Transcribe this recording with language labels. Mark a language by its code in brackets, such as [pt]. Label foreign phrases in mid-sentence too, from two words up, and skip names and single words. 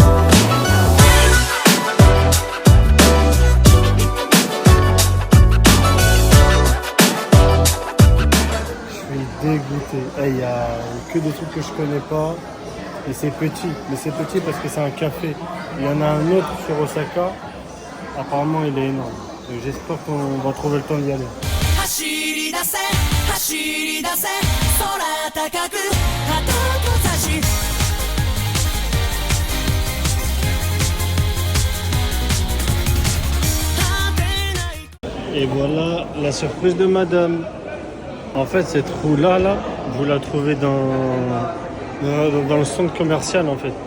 [fr] Dégoûté. Il y a que des trucs que je connais pas et c'est petit. Mais c'est petit parce que c'est un café. Il y en a un autre sur Osaka. Apparemment il est énorme. Donc j'espère qu'on va trouver le temps d'y aller. [ja] 走り出せ走り出せ空高く旗を差し [fr] Et voilà la surprise de madame. En fait cette roue là, vous la trouvez dans le centre commercial en fait.